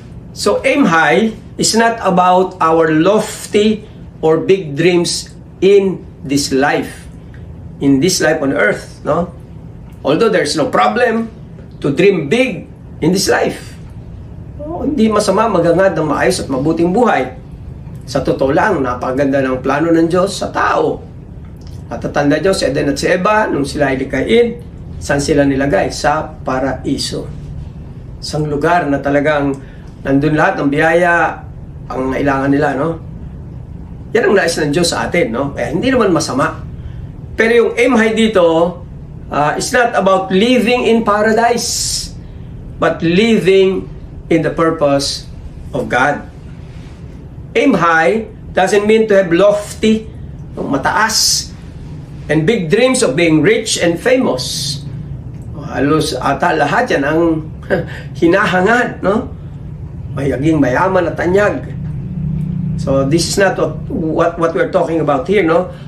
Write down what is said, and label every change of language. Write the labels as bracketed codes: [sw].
[en] So aim high is not about our lofty or big dreams in this life on earth, no? Although there's no problem to dream big in this life. [tl] Hindi masama maghangad ng maayos at mabuting buhay. Sa totoo lang, napakaganda ng plano ng Diyos sa tao. At tatanda Diyos si Adan at si Eva, nung sila ay likhain, saan sila nilagay? Sa paraiso. Isang lugar na talagang nandun lahat ng biyaya ang kailangan nila, no? Yan ang nais ng Diyos sa atin, no? Kaya hindi naman masama. Pero yung [en] aim high dito, it's not about living in paradise, but living in the purpose of God. Aim high doesn't mean to have lofty, mataas, and big dreams of being rich and famous. [tl] Halos ata lahat yan ang hinahangad, no? Maging mayaman at tanyag. [en] So this is not what we're talking about here, no?